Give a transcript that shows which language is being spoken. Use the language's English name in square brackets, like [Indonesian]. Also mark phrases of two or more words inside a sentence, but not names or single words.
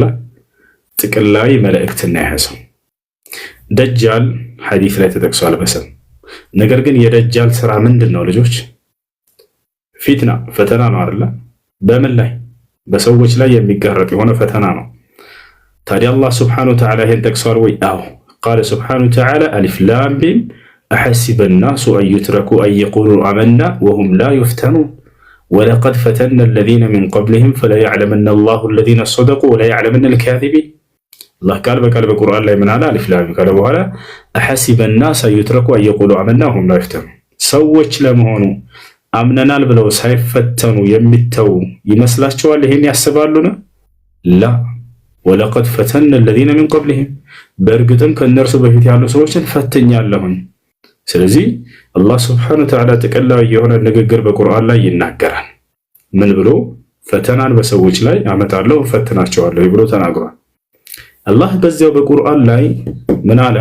[Amharic] ጥቅላዊ መልእክትን ነው የያዘው። ደጃል ሐዲስ ላይ ተጠቅሷል በስም። ነገር ግን የደጃል ስራ ምንድነው ልጆች? ፊትና ፈተና ነው አይደል? በምን ላይ? በሰዎች ላይ የሚጋረጥ የሆነ ፈተና ነው። ታዲያ አላህ [Arabic] سبحانه وتعالى [Amharic] ይሄን ጠቅሷል ወይ? አዎ [Arabic] قال سبحانه وتعالى ألف لام ميم أحسب الناس أن يتركوا أن يقولوا آمنا وهم لا يفتنون ولقد فتنا الذين من قبلهم فلا يعلمن الله الذين صدقوا ولا يعلمن الكاذبين الله قال [Amharic] በቁርአን ላይ ምን አለ? አሊፍ ላም ካለ በኋላ [Arabic] أحسب الناس أن يتركوا أن يقولوا آمنا وهم لا يفتنون [Amharic] ሰዎች ለመሆኑ አምነናል ብለው ሳይፈተኑ የሚተው ይመስላችኋል? ይሄን ያስባሉን? [Arabic] لا ولقد فتنا الذين من قبلهم [Amharic] በእርግጥም ከነርሱ በፊት ያሉ ሰዎችን ፈትኛለሁኝ። ስለዚህ አላህ [Arabic] سبحانه وتعالى [Amharic] ተቀላው የሆነ ንግግር በቁርአን ላይ ይናገራል። ምን ብሎ? ፈተናን በሰዎች ላይ አመጣለሁ ፈትናቸዋለሁ ብሎ ተናግሯል። አላህ በዚያው በቁርአን ላይ ምን አለ?